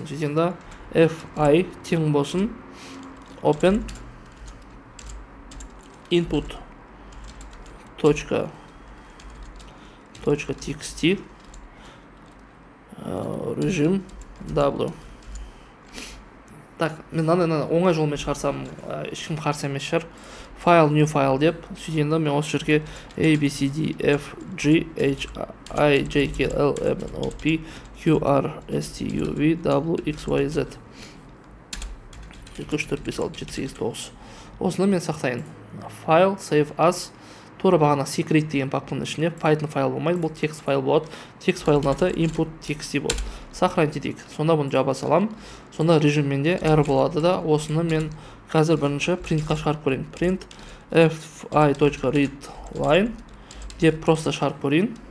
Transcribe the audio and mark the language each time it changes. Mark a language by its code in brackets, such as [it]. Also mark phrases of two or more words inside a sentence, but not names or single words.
[kk] Сөйтенде fi тең болсын open input.txt режим w. Так, мен оңай жолмен шығарсам, ешкім қарсы емес шығар. [en] File, new file [kk] деп, сөйтенде мен осы жерге a, b, c, d, f, g, h, i, j, k, l, m, n, o, p, q, r, s, t, u, v, w, x, y, z 2, 3, 4, 5, 6, 7, 8, 9. Осыны мен сақтайын. [en] File, save as, [kk] тура бағана secret деген папканың ішіне Python файл болмайды, бұл текст файл болады. Текст файлдың аты input.txt болады. Сохранить етейік. Сонда бұны жаба салам. Сонда режимменде R болады да, осыны мен қазір бірінші printқа шығарып көрейін. Print fi.readline деп просто шығарып көрейін.